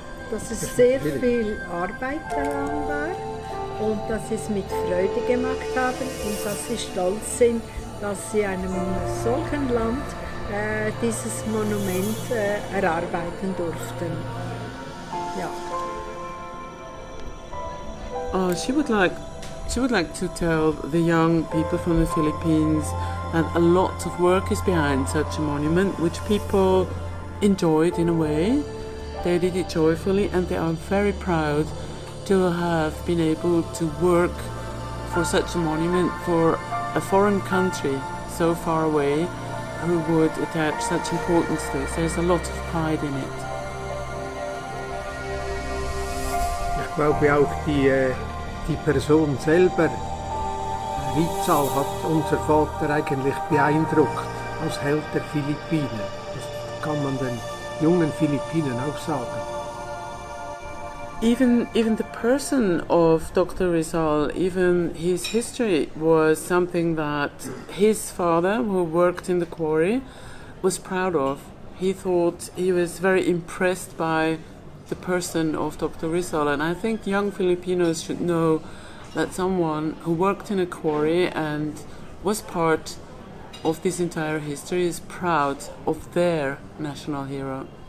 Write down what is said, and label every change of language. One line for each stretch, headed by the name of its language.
German: Dass es sehr viel Arbeit daran war und dass sie es mit Freude gemacht haben und dass sie stolz sind, dass sie einem solchen Land dieses Monument erarbeiten durften. Ja.
English: She would like to tell the young people from the Philippines that a lot of work is behind such a monument, which people enjoyed in a way. They did it joyfully, and they are very proud to have been able to work for such a monument for a foreign country so far away who would attach such importance to it. There's a lot of pride in it.
German: Ich glaube auch die Person selber, Rizal, hat unser Vater eigentlich beeindruckt als Held der Philippinen. Das kann man den jungen Philippinen auch sagen.
English: Even the person of Dr. Rizal, even his history was something that his father, who worked in the quarry, was proud of. He thought he was very impressed by the person of Dr. Rizal, and I think young Filipinos should know that someone who worked in a quarry and was part of this entire history is proud of their national hero.